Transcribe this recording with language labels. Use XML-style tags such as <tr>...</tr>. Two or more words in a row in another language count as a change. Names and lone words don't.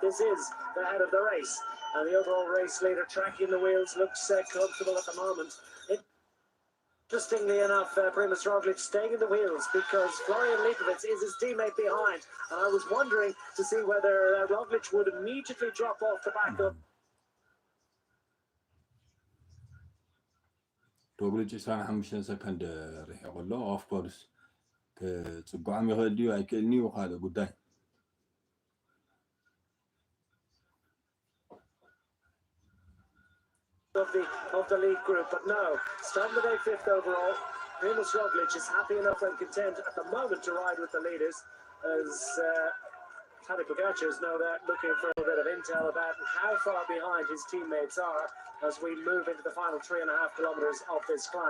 <en>This is the head of the race, and the overall race leader tracking the wheels looks comfortable at the moment. Interestingly enough, Primož Roglic staying in the wheels because Florian Lipovitz is his teammate behind, and I was wondering to see whether Roglic would immediately drop off the back of</en> <ti>ሮግሊች 25 ሰከንድ ርሕቅ ኣሎ</ti> <en>of course</en> <ti>ክጽጓዕም ይኽእል ድዩ ኣይክእልኒ ካልእ ጉዳይ</ti> <en>of the lead group, but no, starting the day 5th overall. Primož Roglic is happy enough and content at the moment to ride with the leaders, as Tadej Pogacar is no doubt looking for a bit of intel about how far behind his teammates are as we move into the final 3.5 kilometres of this climb.</en>